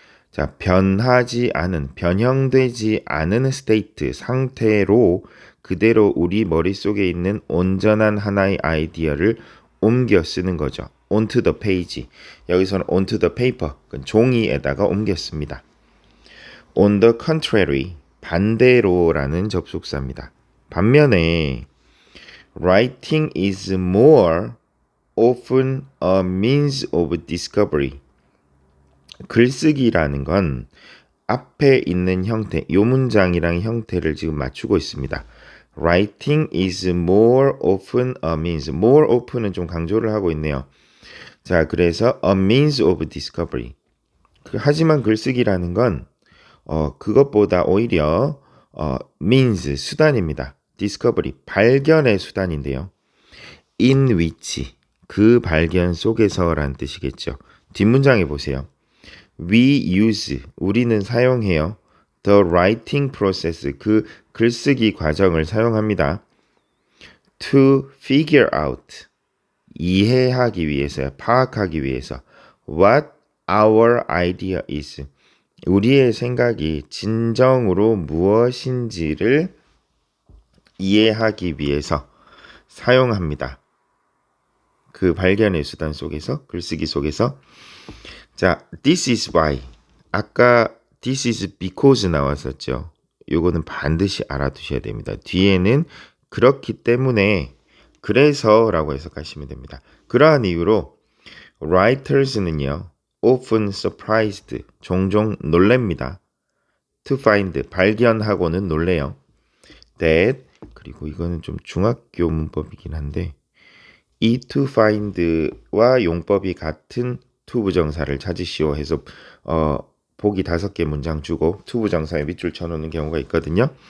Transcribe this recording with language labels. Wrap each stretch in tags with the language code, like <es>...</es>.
<ko>자, 변하지 않은, 변형되지 않은 state 상태로 그대로 우리 머릿속에 있는 온전한 하나의 아이디어를 옮겨 쓰는 거죠.</ko> <en>onto the page.</en> <ko>여기서는 onto the paper, 종이에다가 옮겨 씁니다. On the contrary, 반대로라는 접속사입니다. 반면에</ko> <en>writing is more often a means of discovery.</en> <ko>글쓰기라는 건 앞에 있는 형태, 요 문장이랑 형태를 지금 맞추고 있습니다.</ko> <en>Writing is more often a means.</en> <ko>more often은 좀 강조를 하고 있네요. 자, 그래서 a means of discovery. 하지만 글쓰기라는 건 그것보다 오히려 means, 수단입니다. discovery, 발견의 수단인데요. in which, 그 발견 속에서라는 뜻이겠죠. 뒷문장에 보세요.</ko> <en>We use,</en> <ko>우리는 사용해요.</ko> <en>The writing process,</en> <ko>그 글쓰기 과정을 사용합니다.</ko> <en>To figure out,</en> <ko>이해하기 위해서요. 파악하기 위해서.</ko> <en>What our idea is,</en> <ko>우리의 생각이 진정으로 무엇인지를 이해하기 위해서 사용합니다. 그 발견의 수단 속에서, 글쓰기 속에서.</ko> <en>자, this is why.</en> <ko>아까 this is because 나왔었죠. 요거는 반드시 알아두셔야 됩니다. 뒤에는 그렇기 때문에, 그래서라고 해석하시면 됩니다. 그러한 이유로 writers는요, often surprised, 종종 놀랍니다. to find, 발견하고는 놀래요. that, 그리고 이거는 좀 중학교 문법이긴 한데 이 to find와 용법이 같은 to 부정사를 찾으시오 해서 보기 5개 문장 주고 to 부정사에 밑줄 쳐놓는 경우가 있거든요.</ko>